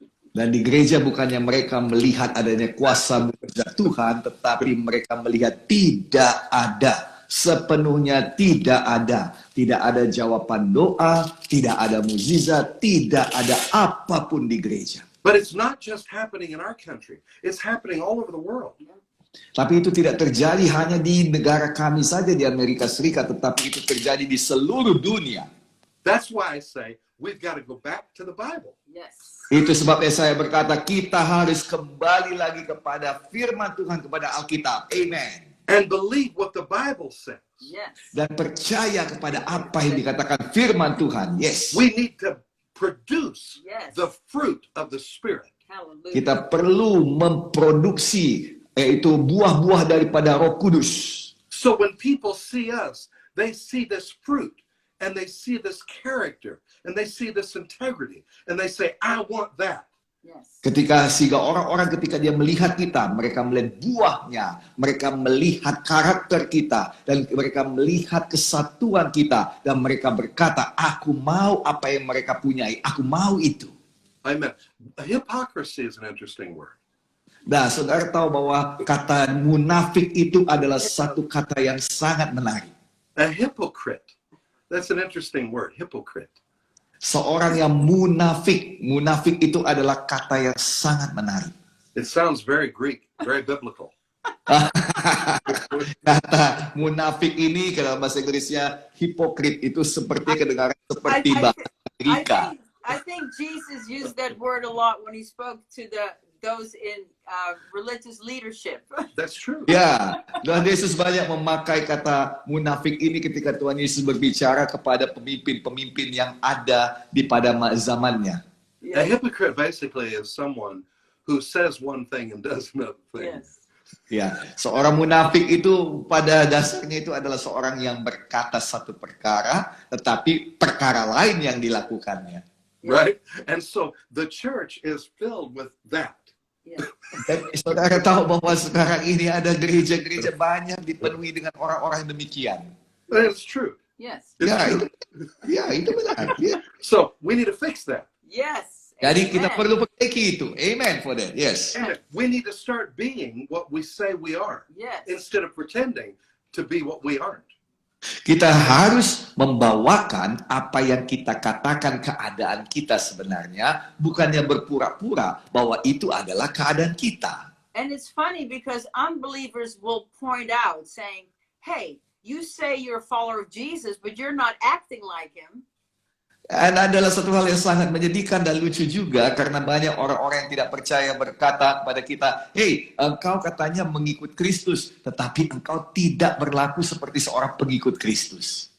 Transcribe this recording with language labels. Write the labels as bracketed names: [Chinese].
[Indonesian] Dan di gereja bukannya mereka melihat adanya kuasa mujizat Tuhan, tetapi mereka melihat tidak ada, sepenuhnya tidak ada. Tidak ada jawaban doa, tidak ada mujizat, tidak ada apapun di gereja. [English] But it's not just happening in our country. It's happening all over the world. [Indonesian] Tapi itu tidak terjadi hanya di negara kami saja di Amerika Serikat, tetapi itu terjadi di seluruh dunia. [English] That's why I say we've got to go back to the Bible. Yes. [Indonesian] Itu sebabnya saya berkata kita harus kembali lagi kepada firman Tuhan, kepada Alkitab. Amen. [English] And believe what the Bible says. Yes. [Indonesian] Dan percaya kepada apa yang dikatakan firman Tuhan. Yes. [English] We need to produce Yes. the fruit of the Spirit. Hallelujah. [Indonesian] Kita perlu memproduksi yaitu buah-buah daripada Roh Kudus. [English] So when people see us, they see this fruit and they see this character and they see this integrity and they say, I want that. Yes. [Indonesian] Sehingga orang-orang ketika dia melihat kita, mereka melihat buahnya, mereka melihat karakter kita, dan mereka melihat kesatuan kita, dan mereka berkata, aku mau apa yang mereka punyai, aku mau itu. [English] Amen. Hypocrisy is an interesting word. [Indonesian] Nah, saudara tahu bahwa kata munafik itu adalah satu kata yang sangat menarik. [English] A hypocrite. That's an interesting word, hypocrite. [Indonesian] Seorang yang munafik itu adalah kata yang sangat menarik. [English] It sounds very Greek, very biblical. [Indonesian] Kata munafik ini kalau bahasa Inggrisnya hipokrit itu seperti kedengaran seperti bahasa Amerika. [English] I think Jesus used that word a lot when he spoke to those in religious leadership. That's true. [Indonesian] Ya, Tuhan Yesus banyak memakai kata munafik ini ketika Tuhan Yesus berbicara kepada pemimpin-pemimpin yang ada di pada zamannya. [English] A hypocrite basically is someone who says one thing and does another thing. Yes. [Indonesian] Ya, seorang munafik itu pada dasarnya itu adalah seorang yang berkata satu perkara, tetapi perkara lain yang dilakukannya. [English] Right? And so the church is filled with that. Yeah. [Indonesian] Dan saudara tahu bahwa sekarang ini ada gereja-gereja banyak dipenuhi dengan orang-orang demikian. [English] It's true. Yes. It's [Indonesian] Ya, [English] true. [Indonesian] itu benar. Ya. [English] So we need to fix that. Yes. [Indonesian] Jadi kita [English] Amen. [Indonesian] perlu perbaiki itu. [English] Amen for that. Yes. And we need to start being what we say we are Yes. instead of pretending to be what we aren't. [Indonesian] Kita harus membawakan apa yang kita katakan keadaan kita sebenarnya, bukannya berpura-pura bahwa itu adalah keadaan kita. [English] And it's funny because unbelievers will point out saying, hey, you say you're a follower of Jesus, but you're not acting like him. [Indonesian] Dan adalah satu hal yang sangat menyedihkan dan lucu juga karena banyak orang-orang yang tidak percaya berkata kepada kita, hey, engkau katanya mengikut Kristus, tetapi engkau tidak berlaku seperti seorang pengikut Kristus.